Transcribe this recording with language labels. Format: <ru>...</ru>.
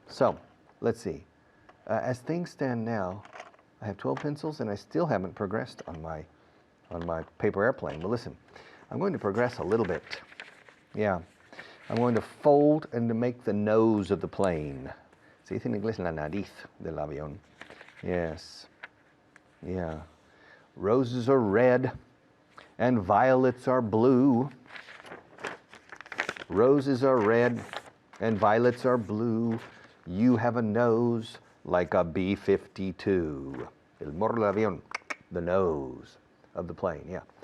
<en>So, let's see. As things stand now, I have 12 pencils and I still haven't progressed on my paper airplane. But listen, I'm going to progress a little bit. Yeah. I'm going to fold and to make the nose of the plane.</en> <es>Se dice en inglés la nariz del avión.</es> <en>Yes. Yeah. Roses are red and violets are blue. Roses are red and violets are blue. You have a nose like a B-52.</en> <es>El morro del avión,</es> <en>the nose of the plane,</en> <es>yeah.</es>